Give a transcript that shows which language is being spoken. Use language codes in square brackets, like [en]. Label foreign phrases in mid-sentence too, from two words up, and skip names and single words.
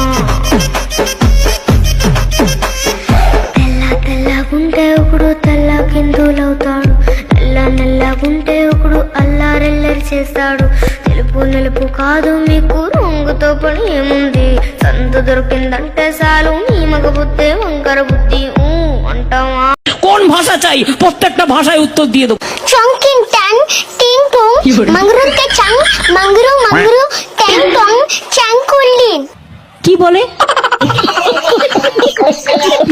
[te] తెల్ల తెల్లగుంటే ఒకడు తెల్ల కిందులవుతాడు, నల్ల నల్లగుంటే ఒకడు అల్లారెల్లరి చేస్తాడు. తెలుపు నలుపు కాదు మీకు రంగుతో పని ఏముంది, సందు దొరికిందంటే చాలు మీ మగ బుద్ధే వంకర బుద్ధి. అంటావా [bn] কোন ভাষা চাই প্রত্যেকটা ভাষায় উত্তর দিয়ে দেবো। চংকিং ট্যাং টিং টং মংরুতে চাং মংরু মংরু ট্যাং টং চাং কুল্লিন। কি বলে?